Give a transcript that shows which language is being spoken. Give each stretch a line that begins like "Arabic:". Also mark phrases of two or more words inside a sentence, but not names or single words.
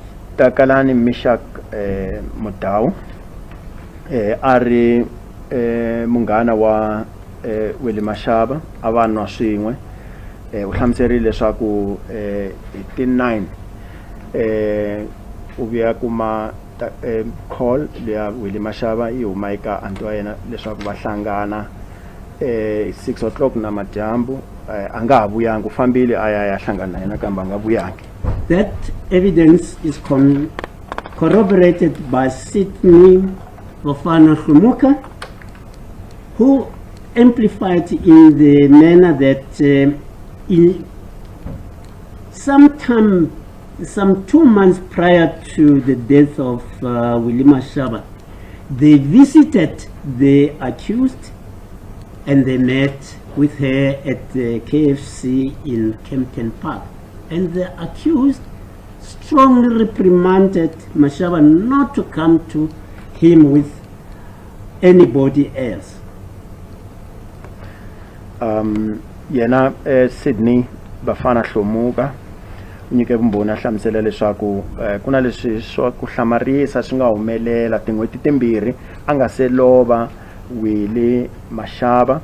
Tsonga: Takalani Mishak Mutau ari munghana wa Willie Mashaba a va nwa swin'we u hlamuserile leswaku hi ti 9 u vuya kuma call leya Willie Mashaba yi huma eka aunti wa yena leswaku va hlangana 6 o'clock na madyambu a nga ha vuyanga u fambile a ya hlangana na yena kambe a nga vuyangi.
English: That evidence is corroborated by Sydney Rofana Khumuka, who amplified in the manner that some 2 months prior to the death of Willie Mashaba, they visited the accused and they met with her at the KFC in Kempton Park. And the accused strongly reprimanded Mashaba not to come to him with anybody else.
Tsonga: Yena Sydney Bafana Hlomuka nyike vumbhoni a hlamusela leswaku ku na leswi swa ku hlamarisa swi nga humelela tin'hweti timbirhi a nga se lova Willie Mashaba.